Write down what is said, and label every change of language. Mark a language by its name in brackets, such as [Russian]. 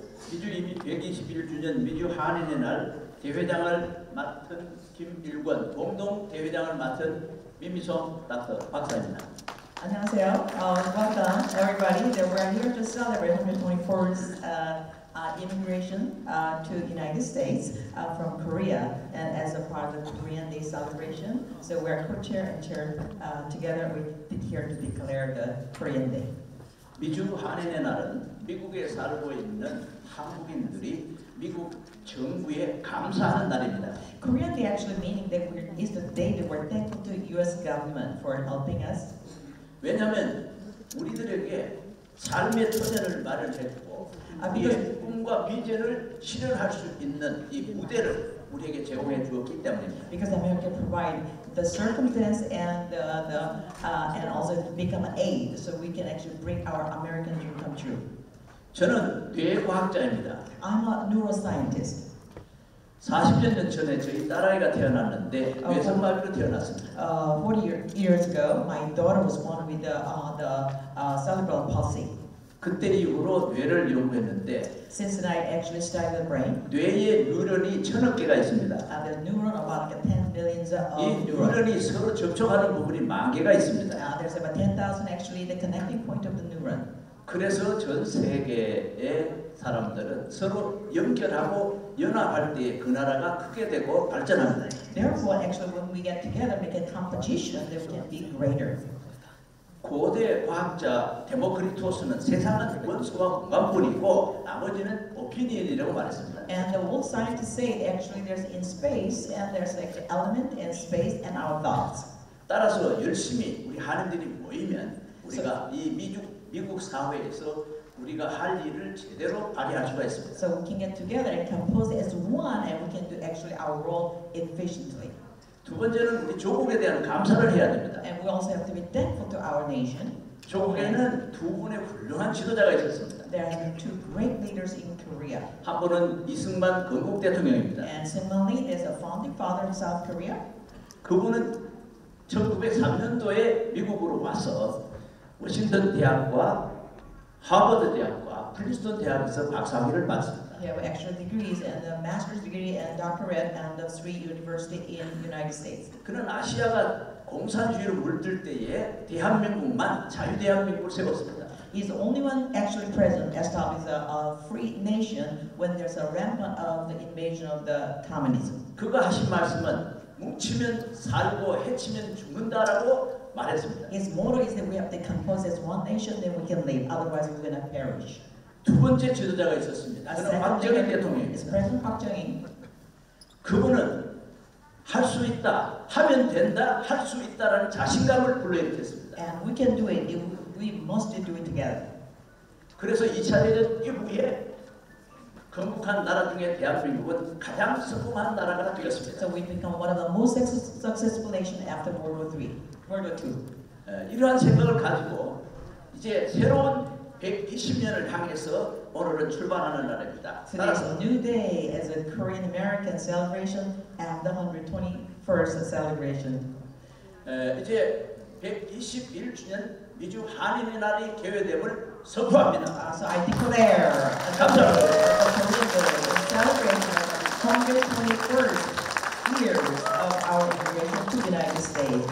[Korean] 미주 121주년 미주한인의 날 대회장을 맡은 김일권, 공동 대회장을 맡은 민미송 닥터 박사입니다. 안녕하세요. [English] Welcome everybody. We're here to celebrate 124th immigration to the United States from Korea, and as a part of the Korean Day celebration. So we're co-chair and chair together. We're here to declare the Korean Day. [Korean] 미주한인의 날은 미국에 살고 있는 한국인들이 미국 정부에 감사하는 날입니다. [English] Korean Day actually meaning that is the day that we're thankful to U.S. government for helping us. [Korean] 왜냐하면 우리들에게 삶의 터전을 마련했고 우리의 꿈과 비전을 실현할 수 있는 이 무대를 우리에게 제공해 주었기 때문입니다. [English] Because America provide the circumstance and also become an aid, so we can actually bring our American dream come true. [Korean] 저는 뇌과학자입니다. [English] I'm a neuroscientist. [Korean] 40년 전에 저희 딸아이가 태어났는데 뇌성마비로 태어났습니다. [English] 40 years ago, my daughter was born with the cerebral palsy. [Korean] 그때 이후로 뇌를 연구했는데 [English] Since then, I actually studied the brain. [Korean] 뇌에 뉴런이 1000억 개가 있습니다. [English] The neuron about 10 billions of [Korean] 이 뉴런이 서로 접촉하는 부분이 10,000개가 있습니다. [English] There's about 10,000 actually the connecting point of the neuron. [Korean] 그래서 전 세계의 사람들은 서로 연결하고 연합할 때 그 나라가 크게 되고 발전합니다. [English] Therefore, actually, when we get together, make a competition, then we can be greater. [Korean] 고대 과학자 데모크리토스는 세상은 원소와 공간뿐이고 나머지는 오피니언이라고 말했습니다. [English] And the old scientists say actually there's in space and there's like the element in space and our thoughts. [Korean] 따라서 열심히 우리 한인들이 모이면 우리가 이 미국 사회에서 우리가 할 일을 제대로 발휘할 수가 있습니다. [English] So we can get together and compose as one, and we can do actually our role efficiently. [Korean] 두 번째는 우리 조국에 대한 감사를 해야 됩니다. [English] And we also have to be thankful to our nation. [Korean] 조국에는 두 분의 훌륭한 지도자가 있었습니다. [English] There have been two great leaders in Korea. [Korean] 한 분은 이승만 건국 대통령입니다. [English] And similarly, there's a founding father of South Korea. [Korean] 그분은 1903년도에 미국으로 와서 워싱턴 대학과 하버드 대학과 프린스턴 대학에서 박사학위를 받습니다. [English] He have actual degrees and a master's degree and doctorate and the three university in United States. [Korean] 그는 아시아가 공산주의로 물들 때에 대한민국만 자유대한민국을 세웠습니다. [English] He's the only one actually present established a free nation when there's a rampant of the invasion of the communism. [Korean] 그가 하신 말씀은 뭉치면 살고 해치면 죽는다라고 말했습니다. [English] His motto is that we have to compose as one nation, then we can live. Otherwise, we're gonna perish. [Korean] 두 번째 지도자가 있었습니다. 그는 박정희 대통령입니다. [English] It's President Park Chung-hee. [Korean] 그분은 할 수 있다, 하면 된다, 할 수 있다라는 자신감을 불러일으켰습니다. [English] And we can do it. We must do it together. [Korean] 그래서 2차 대전 이후에 건국한 나라 중에 대한민국은 가장 성공한 나라가 되었습니다. [English] So we become one of the most successful nation after World War II. [Korean] 이러한 생각을 가지고 이제 새로운 120년을 향해서 오늘은 출발하는 날입니다. [English] Today's a new day as a Korean American celebration and the 121st celebration. [Korean] 이제 121주년 미주 한인의 날이 개회됨을 선포합니다. [English] So I declare [Korean] 감사합니다. [English] celebration of 121st years of our immigration to the United States.